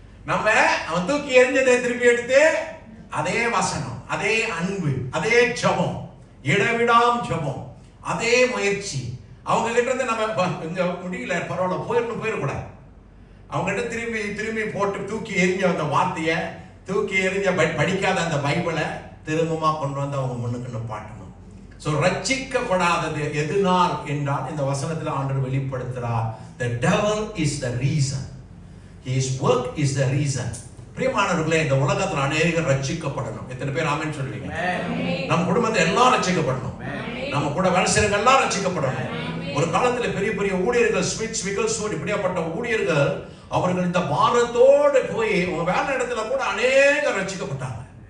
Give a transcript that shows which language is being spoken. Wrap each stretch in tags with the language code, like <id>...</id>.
<ta>நம்ம அவன் தூக்கி எறிஞ்சதை திருப்பி எடுத்து அதே வசனம், அதே அன்பு, அதே ஜபம், இடவிடாம் ஜபம், அதே முயற்சி. அவங்க கிட்ட இருந்து நம்ம இங்க முடியல பரவாயில்ல போயிடக்கூடாது. அவங்க கிட்ட திரும்பி திரும்பி போட்டு தூக்கி எறிஞ்ச அந்த வார்த்தையை, தூக்கி எறிஞ்ச படிக்காத அந்த பைபிளை திரும்பமா கொண்டு வந்து அவங்க முன்னுக்கு நிப்பாட்டணும். சோ ரட்சிக்கப்படாதது எதுனால் என்றால் இந்த வசனத்தில் ஆண்டவர் வெளிப்படுத்துறார்,</ta> <en>the devil is the reason,</en> <ta>his work is the reason. பிரியமானவர்களே, இந்த உலகத்துல அநேகர் ரட்சிக்கப்படணும். எத்தனை பேர் ஆமென் சொல்லுவீங்க? நம்ம குடும்பத்தை எல்லாம் ரட்சிக்கப்படணும், நம்ம கூட வேலை செய்யறவங்க எல்லாம் ரட்சிக்கப்படணும். ஒரு காலத்துல பெரிய பெரிய ஊழியர்கள், ஸ்மித் விகல்ஸ்வோர்ட் இப்படியாப்பட்ட ஊழியர்கள், அவர்கள் இந்த பாரத்தோடு போய் உங்க வேலை இடத்துல கூட அநேகர் ரட்சிக்கப்பட்டாங்க.</ta>